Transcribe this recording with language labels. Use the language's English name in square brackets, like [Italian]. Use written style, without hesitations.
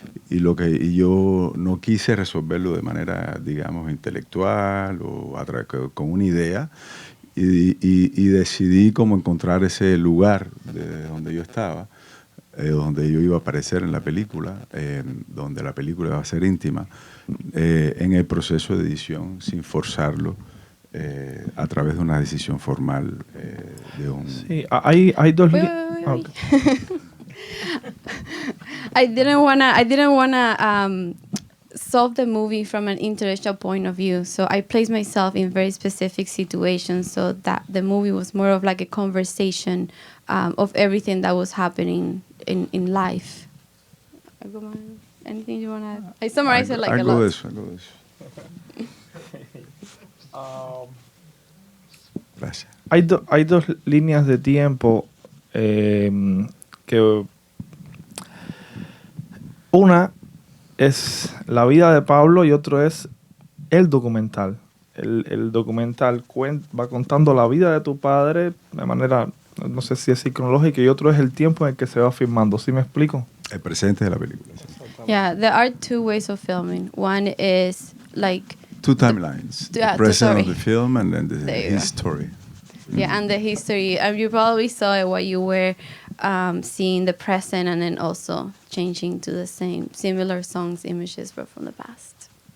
[Spanish] y yo no quise resolverlo de manera, digamos, intelectual o con una idea, y decidí cómo encontrar ese lugar de donde yo estaba, donde yo iba a aparecer en la película, donde la película iba a ser íntima, en el proceso de edición, sin forzarlo, a través de una decisión formal de un... Sí, hay dos... [English] Wait. Okay. I didn't wanna solve the movie from an intellectual point of view. So I placed myself in very specific situations so that the movie was more of like a conversation of everything that was happening in life. Anything you want to add? I summarized it like a lot. [Spanish] Algo de eso. Gracias. Hay dos líneas de tiempo que... Una es la vida de Pablo y otro es el documental. El documental va contando la vida de tu padre de manera, no sé si es cronológica, y otro es el tiempo en el que se va filmando. ¿Sí me explico? El presente de la película. Sí. [English] Yeah, there are two ways of filming. One is like... Two timelines. The present of the film and then his story. Yeah, and the history. You probably saw it while you were seeing the present and then also changing to the similar songs, images, but from the past.